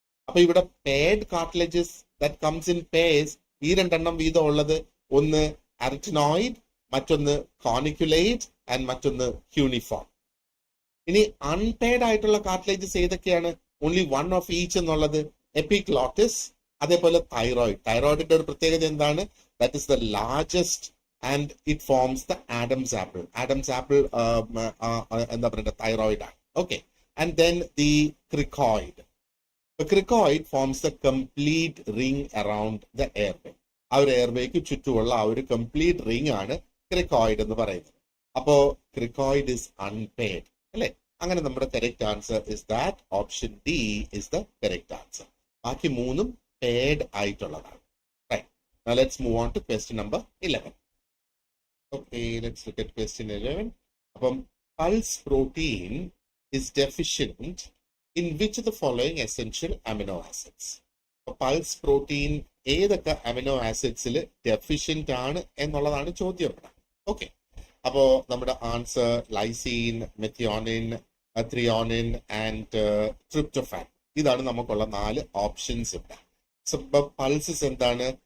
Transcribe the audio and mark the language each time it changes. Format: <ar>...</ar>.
<ml>അപ്പൊ ഇവിടെ പേഡ് cartilages</ml> <en>that comes in pairs</en> <ml>2 വീതം ഉള്ളത്, ഒന്ന് അരറ്റിനോയിഡ്, മറ്റൊന്ന് കോണിക്കുലേറ്റ് ആൻഡ് മറ്റൊന്ന് ക്യൂണിഫോം. ഇനി അൺപെയ്ഡ് ആയിട്ടുള്ള കാർട്ടിലേജസ് ഏതൊക്കെയാണ്?</ml> <en>only 1 of each</en> <ml>എന്നുള്ളത് എപ്പിഗ്ലോട്ടിസ്, അതേപോലെ തൈറോയിഡ്. തൈറോയിഡിന്റെ ഒരു പ്രത്യേകത എന്താണ്?</ml> <en>That is the largest and it forms the Adam's apple.</en> <ml>Adam's apple എന്താ പറയുക തൈറോയിഡ് ആണ്.</ml> <en>Okay. And then the cricoid. The cricoid forms the complete ring around the airway.</en> <ml>ആ ഒരു എയർവേക്ക് ചുറ്റുമുള്ള ആ ഒരു കംപ്ലീറ്റ് റിംഗ് ആണ് ക്രിക്കോയിഡ് എന്ന് പറയുന്നത്. അപ്പോ</ml> <en>cricoid is unpaired</en> <ml>അല്ലെ? അങ്ങനെ നമ്മുടെ</ml> <en>Correct answer is that option D is the correct answer.</en> <ml>ബാക്കി മൂന്നും പെയർഡ് ആയിട്ടുള്ളതാണ്.</ml> <en>Right. Now let's move on to question number 11. Okay, let's look at question 11.</en> <ml>അപ്പം</ml> <en>pulse protein is deficient in which of the following essential amino acids?</en> <ml>Pulse protein ഏതൊക്കെ amino ആസിഡ്സിൽ deficient ആണ് എന്നുള്ളതാണ് ചോദ്യം. Okay, അപ്പോ നമ്മുടെ answer lysine, methionine, threonine and tryptophan. ഇതാണ് നമുക്കുള്ള 4 options ഇവിടെ. പൾസസ് എന്താണ്?</ml>